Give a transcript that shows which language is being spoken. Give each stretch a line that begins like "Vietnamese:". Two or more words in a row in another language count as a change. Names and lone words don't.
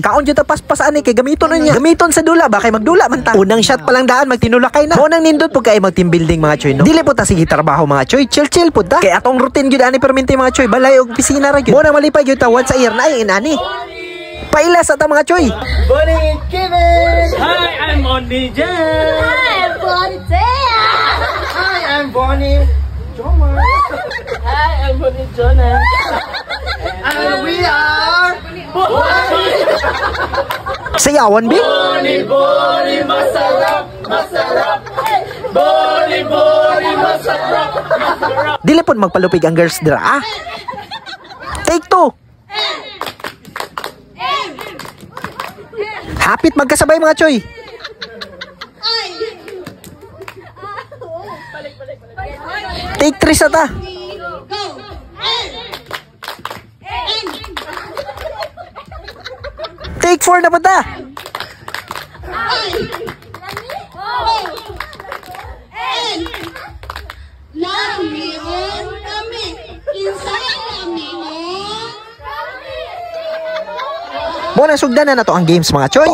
Cebuano: Kaon gyud ta paspasan ni kay gamiton niya. Gamiton sa dula ba kay magdula man ta. Unang shot pa lang daan magtinulakay na. Mo nang nindot pud kay mag
English: team building
Cebuano: mga choy no. Dili po ta sige trabaho mga choy, chill pud ta. Kay atong routine gyud ani perminti mga choy, balay og opisina ra gyud. Mo nang malipay gyud ta
English: once a year
Cebuano: na ay inani. Paila sa ta mga choy. Bonnie Kevin.
English: Hi, I'm Bonnie J. Hi, I'm Bonnie Tia. Hi, I'm Bonnie Jomar. Hi, I'm Bonnie Jonah. And we are
Cebuano: Sayawan bi?
Filipino: Bonnie, masarap, masarap. Bonnie, masarap, masarap.
Cebuano: Dili pud magpalupig ang girls dira ah.
English: Take 2.
Cebuano: Hapit magkasabay mga choy. Take 3 sa ta. Take 4 na ba ta? Mo na sugdan na nato ang games mga choy.